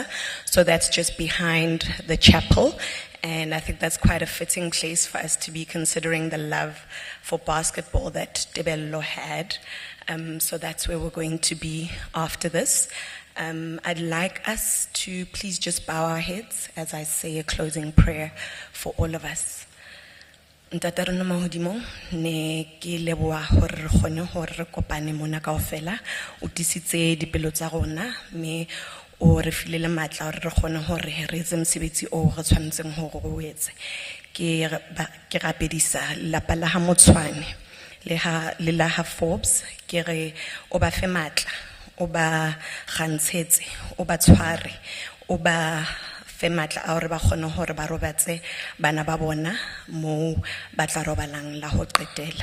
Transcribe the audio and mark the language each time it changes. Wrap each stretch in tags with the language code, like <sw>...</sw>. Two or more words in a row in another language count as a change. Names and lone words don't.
<en>So that's just behind the chapel. And I think that's quite a fitting place for us to be considering the love for basketball that Tebello had. So that's where we're going to be after this. I'd like us to please just bow our heads as I say a closing prayer for all of us.</en> <st>Ntata rona mahodimo ne ke leboa hore re kgone hore re kopane mona kaofela o tisitse dipelo tsa rona me o re filele matla hore re kgone hore re etse mosebetsi o re tshwanetseng hore o etse ke rapedisa lapa la ha Motsoane le la ha Forbes ke re o ba fe matla o ba gantshetse o ba tshware o ba fe matla a hore ba kgone hore ba robatse bana ba bona mo ba tla robalang la ho qetela.</st>